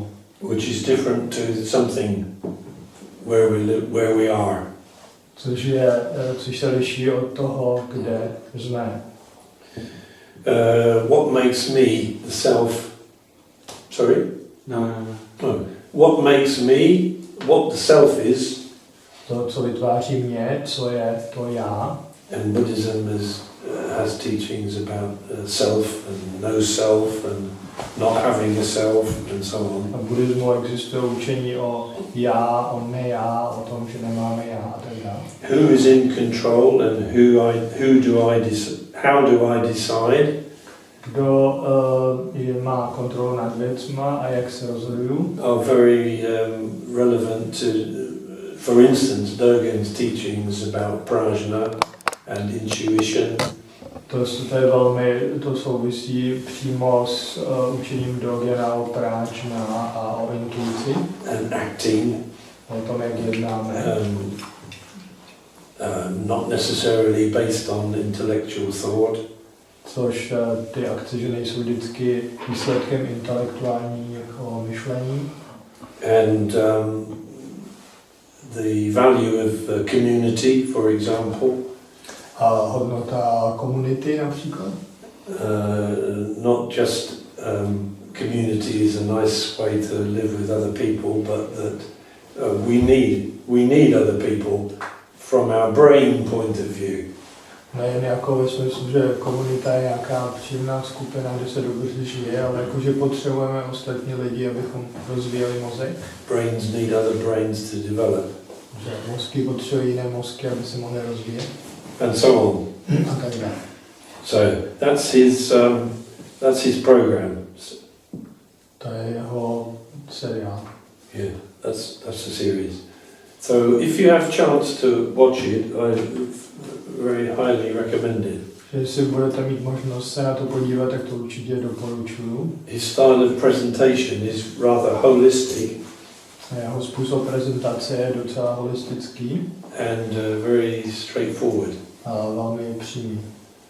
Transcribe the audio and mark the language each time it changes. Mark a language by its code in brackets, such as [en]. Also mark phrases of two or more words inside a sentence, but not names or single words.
[en] which is different to something where we live, where we are. [cs] což se liší od toho, kde jsme. [en] What makes me the self? Sorry? No. What makes me? What the self is? [cs] To, co vytváří mě, co je to já. [en] And Buddhism has teachings about self and no self and not having a self and so on. [cs] A v buddhismu existuje učení o já, o ne já, o tom, že nemáme já a tak dále. [en] Who is in control and how do I decide? [cs] Kdo má kontrolu nad věcma a jak se rozhoduju? [en] Are very relevant to, for instance, Dogen's teachings about prajna and intuition. [cs] To souvisí přímo s učením Dogena o práčna a o intuici. [en] And acting. [cs] O tom, jak jednáme. [en] Not necessarily based on intellectual thought. [cs] Což ty akce, že nejsou vždycky výsledkem intelektuálního myšlení. [en] And the value of community, for example. [cs] A hodnota komunity například. [en] Not just community is a nice way to live with other people, but that we need other people from our brain point of view. [cs] Nejen jako ve smyslu, že komunita je nějaká příjemná skupina, kde se dobře žije, ale jako, že potřebujeme ostatní lidi, abychom rozvíjeli mozek. [en] Brains need other brains to develop. [cs] Že mozky potřebují jiné mozky, aby se mohly rozvíjet. [en] And so on. [cs] A tak dále. [en] So that's his program. [cs] To je jeho seriál. [en] Yeah, that's the series. So if you have chance to watch it, I very highly recommend it. [cs] Jestli budete mít možnost se na to podívat, tak to určitě doporučuju. [en] His style of presentation is rather holistic. [cs] Jeho způsob prezentace je docela holistický. [en] And very straightforward. [cs] A velmi přímý.